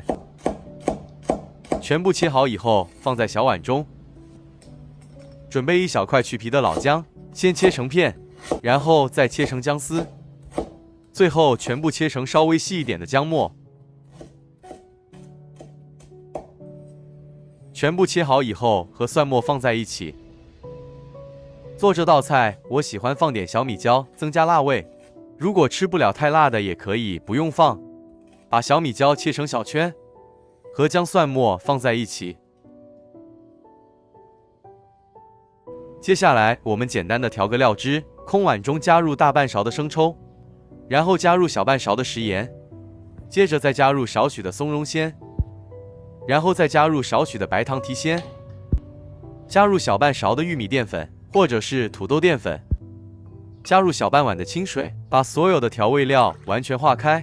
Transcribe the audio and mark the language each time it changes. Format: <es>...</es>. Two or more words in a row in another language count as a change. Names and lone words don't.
<zh>全部切好以後放在小碗中。準備1小塊去皮的老薑，先切成片，然後再切成薑絲，最後全部切成稍微細一點的薑末。全部切好以後和蒜末放在一起。做這道菜，我喜歡放點小米椒，增加辣味。如果吃不了太辣的，也可以不用放。把小米椒切成小圈，和薑蒜末放在一起。接下來我們簡單的調個料汁，空碗中加入大半勺的生抽，然後加入小半勺的食鹽，接着再加入少許的松茸鮮，然後再加入少許的白糖提鮮，加入小半勺的玉米澱粉或者是土豆澱粉，加入小半碗的清水，把所有的調味料完全化開。</zh>